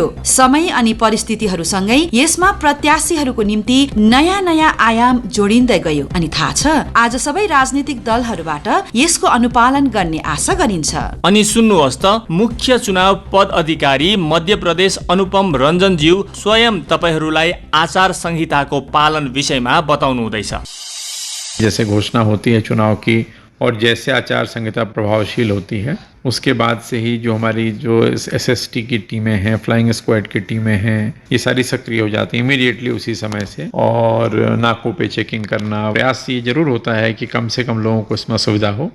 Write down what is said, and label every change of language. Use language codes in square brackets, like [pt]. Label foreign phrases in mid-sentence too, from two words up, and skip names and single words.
[ne] समय अनि परिस्थितिहरूसँगै यसमा प्रत्याशीहरूको निम्ति नयाँ नयाँ आयाम जोडिँदै गयो अनि थाहा छ आज सबै राजनीतिक दलहरूबाट यसको अनुपालन गर्ने आशा गरिन्छ। अनि सुन्नुहोस् त, मुख्य चुनाव पद अधिकारी मध्य प्रदेश अनुपम रञ्जनज्यू स्वयं तपाईहरूलाई आचार संहिताको पालन विषयमा बताउनु हुँदैछ। [hi] जैसे घोषणा होती है चुनाव की और जैसे आचार संहिता प्रभावशील होती है उसके बाद से ही जो हमारी जो एसएसटी की टीमें हैं, [en] flying squad [hi] की टीमें हैं, ये सारी सक्रिय हो जाती हैं इमीडिएटली उसी समय से। और नाकों पे चेकिंग करना, प्रयास ये जरूर होता है कि कम से कम लोगों को इसमें सुविधा हो।